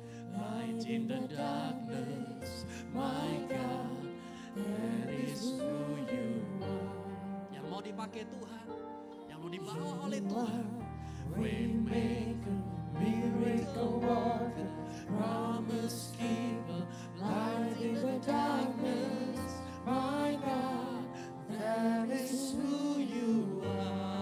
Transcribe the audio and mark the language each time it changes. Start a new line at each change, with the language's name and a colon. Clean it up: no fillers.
English: Light in the darkness, my God, that is who you are.
Indonesian: Yang mau dipakai Tuhan, yang mau dibawa oleh Tuhan.
English: Waymaker, miracle worker, promise keeper, light in the darkness, my God, that is who you are.